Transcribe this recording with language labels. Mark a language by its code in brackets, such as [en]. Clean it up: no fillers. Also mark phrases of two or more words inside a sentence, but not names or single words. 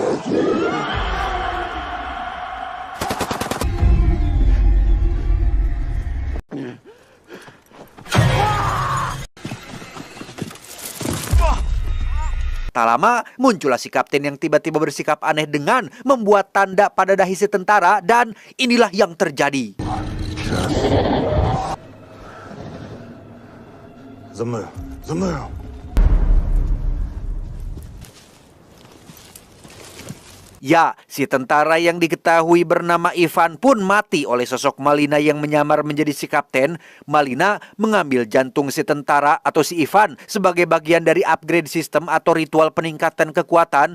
[id] Tak lama, muncullah si kapten yang tiba-tiba bersikap aneh dengan membuat tanda pada dahi si tentara dan inilah yang terjadi. [uk] За мною! За мною! [id] Ya, si tentara yang diketahui bernama Ivan pun mati oleh sosok Malina yang menyamar menjadi si kapten. Malina mengambil jantung si tentara atau si Ivan sebagai bagian dari upgrade sistem atau ritual peningkatan kekuatan.